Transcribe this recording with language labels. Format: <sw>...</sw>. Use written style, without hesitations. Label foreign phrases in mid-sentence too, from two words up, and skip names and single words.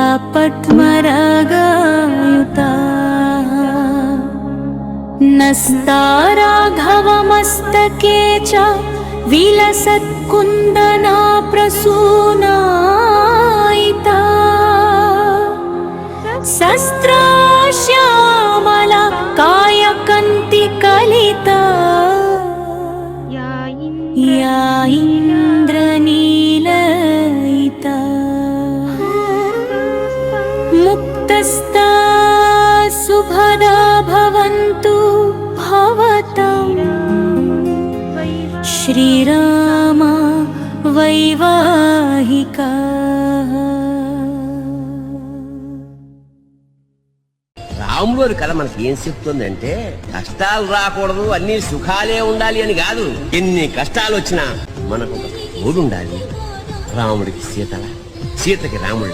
<sa>पद्मरागायुता नस्ताराघवमस्तके च विलसत्कुन्दना प्रसूनायिता शस्त्राश्यामला कायकन्तिकलिता या इन्द्रनीलयिता मुक्तस्ता सुभदा भवन्तु भवतम् श्रीराम वैवाहिका।</sa> <te>రాముడు కథ మనకి ఏం చెప్తుందంటే కష్టాలు రాకూడదు, అన్ని సుఖాలే ఉండాలి అని కాదు. ఎన్ని కష్టాలు వచ్చినా మనకు ఒక తోడు ఉండాలి. రాముడికి సీతల, సీతకి రాముడు.</te>